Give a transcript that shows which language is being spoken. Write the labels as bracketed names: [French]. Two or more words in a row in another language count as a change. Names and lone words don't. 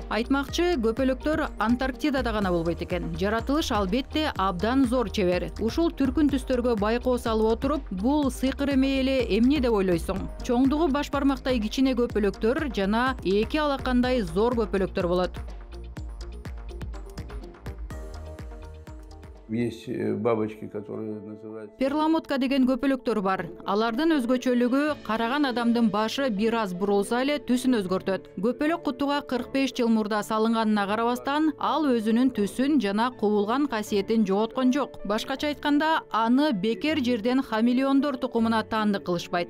[Kyrgyz] Айтмакчы, көпөлөктөр Антарктидада гана болбойт экен. Жаратылыш албетте абдан зор чебер. Ушул түркүн түстөргө байкоо салып отуруп, бул сыйкыр эмей эле эмне деп ойлойсуң? Чоңдугу баш бармактай кичине көпөлөктөр жана 2 алакандай зор көпөлөктөр болот. [Russian] Есть бабочки, которые называются... [Kyrgyz] Перламутка деген көпөлөктөр бар. Алардын өзгөчөлүгү караган адамдын башы бир аз бурулса эле түсүн өзгөртөт. Көпөлөк кутуга 45 жыл мурда салынганына карабастан, ал өзүнүн түсүн жана кубулган касиетин жоготкон жок. Башкача айтканда, аны бекер жерден хамелеондор тукумуна таандык кылышпайт.